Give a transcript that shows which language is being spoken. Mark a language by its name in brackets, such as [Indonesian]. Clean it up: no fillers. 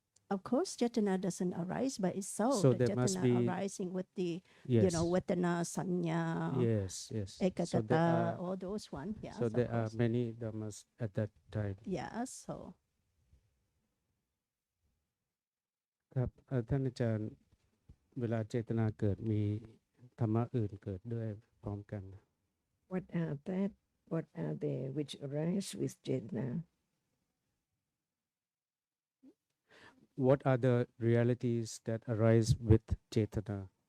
[English] Of course, Chetana doesn't arise by itself. So the there must Chetana be, arising with the, yes, Vedana, Sanya, yes, yes. So there are, all those ones. Yes, so of there are course. many dhammas at that time. Yes, so [Thai] ครับท่านอาจารย์เวลาเจตนาเกิดมีธรรมะอื่นเกิดด้วยพร้อมกัน [English] What are that? What are they which arise with Chetana? What are the realities that arise with Chetana?